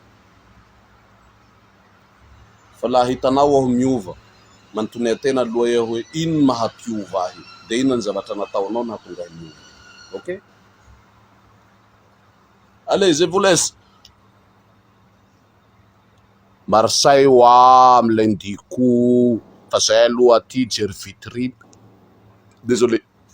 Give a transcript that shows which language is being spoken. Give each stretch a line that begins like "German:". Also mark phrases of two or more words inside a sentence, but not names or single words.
Malagasy: Fa laha hitanao aho miova, manontony atena aloha eo hoe ino mahampiova ahy de ino ny zavatra nataonao nahatonga ahy miova.
French: Ok? Allez, je vous laisse.
Malagasy: Marseille milay ndiko fa zay aloha aty jery vitrine.
French: Désolé.